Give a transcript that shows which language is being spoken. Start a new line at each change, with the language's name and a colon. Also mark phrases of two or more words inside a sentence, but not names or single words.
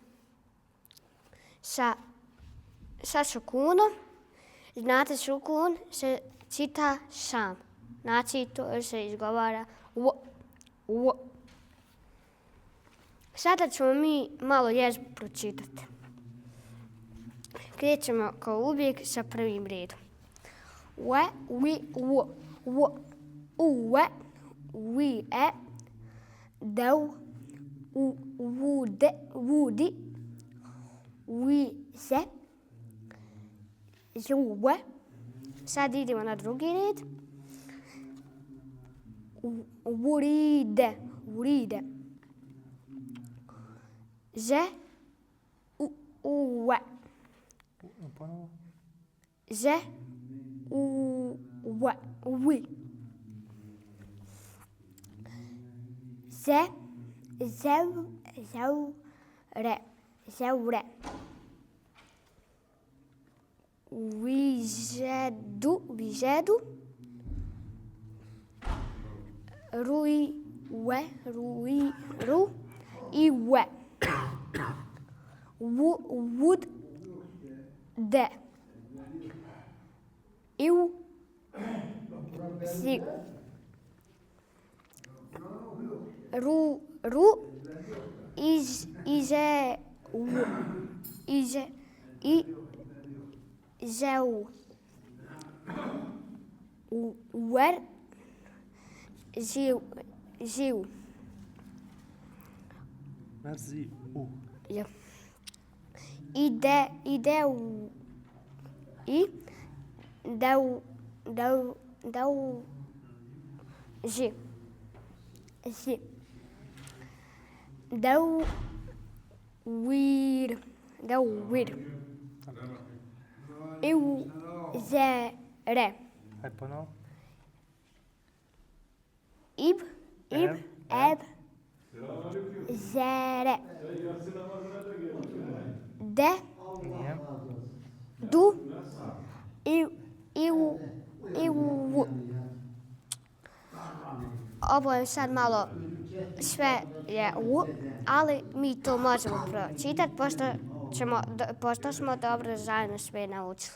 Bosnian: Sa sukunom, znate sukun se čita sam. Znači to se izgovara w. Sada ćemo mi malo jezik pročitati. Krećemo kao uvijek sa prvim redom. We, wi, w, w, uwe, wi, e, dev, vude, vudi, wi, se, zuwe. Sad idemo na drugi red. Uride, uride. Ze, uwe. Ze, uwe, wi. Ze, zeure, zeure. Vizedu, vizedu. Rui, we, rui, ru. I we. Would, de. Iu, si. Ru, ize, zeu. Wer, ziu. Verzi u. Ja. Ideu. I deu zi. Deu wir. Eu zere. Aj ponov. Ib, eb, zere. De, Nije. du, iu. Ovo je sad malo sve je u, ali mi to možemo pročitati pošto smo dobro zajedno sve naučili.